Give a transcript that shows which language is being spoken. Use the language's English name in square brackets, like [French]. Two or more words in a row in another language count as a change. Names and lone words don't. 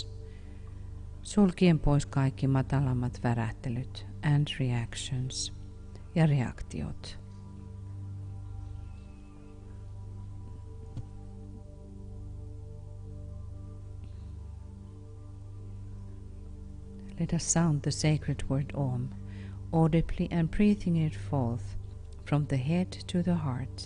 [Finnish] Sulkien pois kaikki matalammat värähtelyt [English] and reactions [Finnish] ja reaktiot. [English] Let us sound the sacred word Om, audibly and breathing it forth from the head to the heart.